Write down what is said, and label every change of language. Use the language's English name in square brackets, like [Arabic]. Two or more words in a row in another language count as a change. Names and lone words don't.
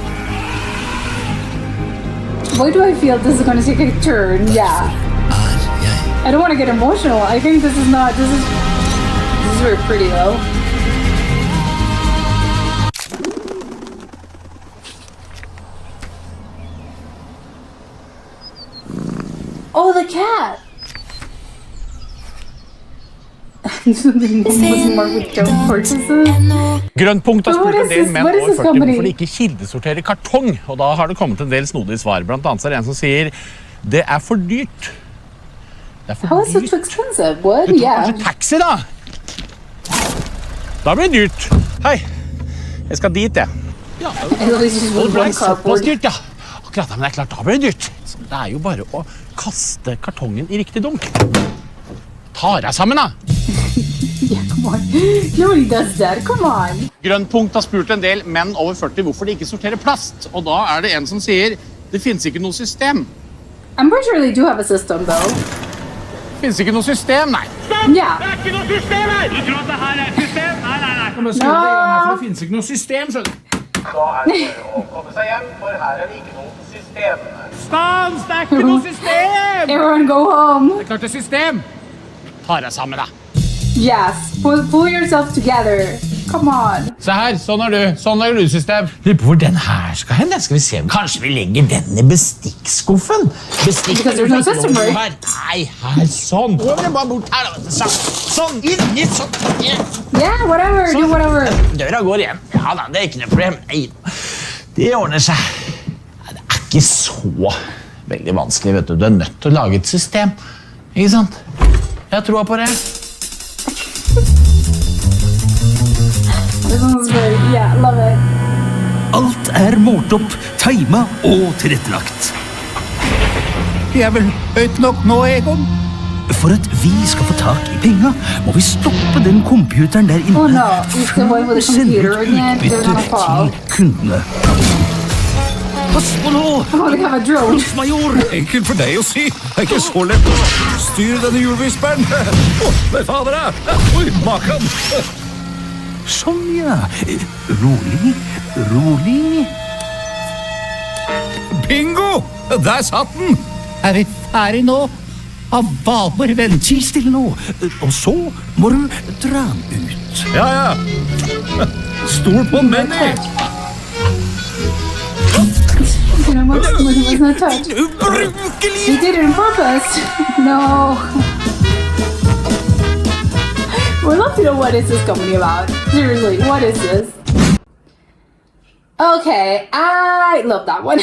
[English] Why do I feel this is gonna take a turn? Yeah. [Norwegian] Er jeg. [English] I don't want to get emotional. I think this is very pretty though. Oh, the cat. Something was marked with don't purchases. [Norwegian] Grønt punkt har [English] But what [Norwegian] spurt en [English] is [Norwegian] del [English] this- [Norwegian] menn [English] what is [Norwegian] over [English] this [Norwegian] 40 [English] company? [Norwegian] hvorfor de ikke kildesorterer kartong. Og da har det kommet en del snodige svar. Blant annet så er det en som sier det er for dyrt. Det er for [English] How is it [Norwegian] dyrt. [English] too expensive? What? [Norwegian] Du tar [English] Yeah. [Norwegian] kanskje taxi, da? Da blir det dyrt. Hei, jeg skal dit, jeg. [English] At least just [Norwegian] Og det [English] with [Norwegian] ble [English] one [Norwegian] såpass [English] cardboard. [Norwegian] dyrt, ja. Akkurat, men det er klart, da blir det dyrt. Så det er jo bare å kaste kartongen i riktig dunk. Ta deg sammen, da. [English] Yeah, come on. Nobody does that. Come on. [Norwegian] Grønt punkt har spurt en del menn over 40 hvorfor de ikke sorterer plast. Og da er det en som sier det finnes ikke noe system. [English] I'm pretty sure they do have a system though. [Norwegian] Det finnes ikke noe system, nei. [English] Yeah. [Norwegian] Det er ikke noe system her! Du tror at det her er et system? Nei. Kom og skru det i gang her, for det finnes ikke noe system, skjønner du. Da er det bare å komme seg hjem, for her er det ikke noe system. Stans, det er ikke noe system! [English] Everyone go home. [Norwegian] Det er klart det er system. Ta deg sammen, da. [English] Yes. Pull yourself together. Come on. [Norwegian] Se her, sånn er du. Sånn er du, system. Lurer på hvor den her skal hen. Skal vi se. Kanskje vi legger den i bestikkskuffen? [English] Because there's no system, right? [Norwegian] Her. Nei, her, sånn. Over det bare bort her, da. Sånn, inni, sånn. [English] Yeah, whatever. Do whatever. [Norwegian] Døra går igjen. Ja da, det er ikke noe problem. Nei, det ordner seg. Det er ikke så veldig vanskelig, vet du. Du er nødt til å lage et system. Ikke sant? Jeg har troa på det. [English] This one's great. Yeah, love it. [Norwegian] Alt er målt opp, timet og tilrettelagt. Vi er vel høyt nok nå, Egon? For at vi skal få tak i penga, må vi stoppe den computeren der inne [English] Oh no, it's the one with the [Norwegian] og sende [English] computer [Norwegian] ut [English] again. They're [Norwegian] utbytte [English] gonna fall. [Norwegian] til kundene. Pass på nå! [English] Oh, they have a drone. Major! [Norwegian] Enkelt for deg å si. Det er ikke så lett å styre denne hjulvisperen. Men fader da! Oi, maken! Sånn, ja. Rolig, rolig. Bingo! Der satt den! Er vi ferdig nå? Bare vent. Ti stille nå. Og så må du dra den ut. Ja, ja. Stol på Manny. [English] You know, was not touched. [Norwegian] Ubrukelig! [English] He did it on purpose. No. We'd love to know what is this company about. Seriously, what is this? Okay, I love that one.